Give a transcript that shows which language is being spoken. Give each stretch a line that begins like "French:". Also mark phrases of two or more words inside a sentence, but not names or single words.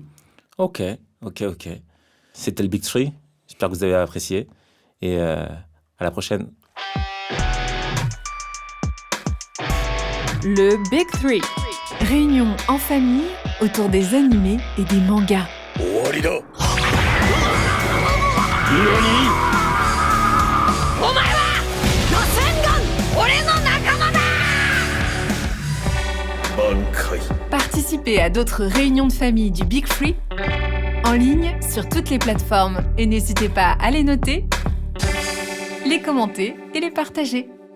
French: Ok. C'était le Big Three. J'espère que vous avez apprécié. Et à la prochaine. Le Big Three. Réunion en famille autour des animés et des mangas.
Japanese: お前は螺旋丸俺の仲間だ
French: Participez à d'autres réunions de famille du Big Three en ligne sur toutes les plateformes et n'hésitez pas à les noter, les commenter et les partager.